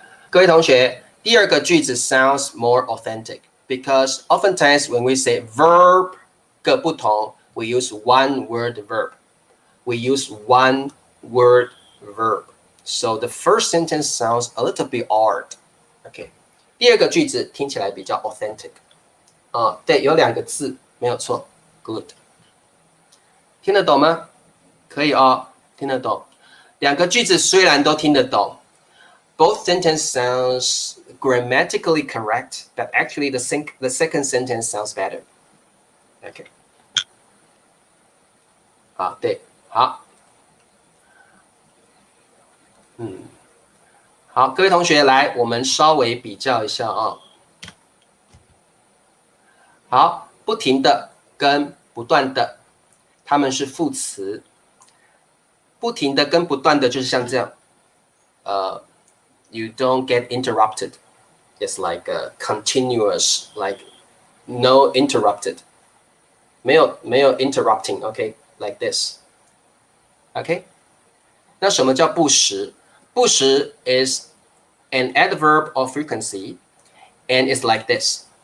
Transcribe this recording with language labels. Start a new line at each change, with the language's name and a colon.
Chinese: 各位同学，第二个句子
English: sounds more authentic because oftentimes when we say verb 个不同 we use one word verb. We use one word verb. So the first sentence sounds a little bit odd.
Chinese: OK， 第二个句子听起来比较 authentic。对，有2个字，没有错 ，good。听得懂吗？可以哦，听得懂。 2个句子虽然都听得懂
English: ，both sentence sounds grammatically correct, but actually the second sentence sounds better.
Chinese: OK， 好，对，好，好，各位同学来，我们稍微比较一下啊。好，不停的跟不断的，它们是副词。不停的跟不断的就是像这样，
English: you don't get interrupted. It's like a continuous, like no interrupted. 没有 interrupting, OK, like this.
Chinese: OK? 那什么叫不时？
English: 不时 is an adverb of frequency, and it's like this.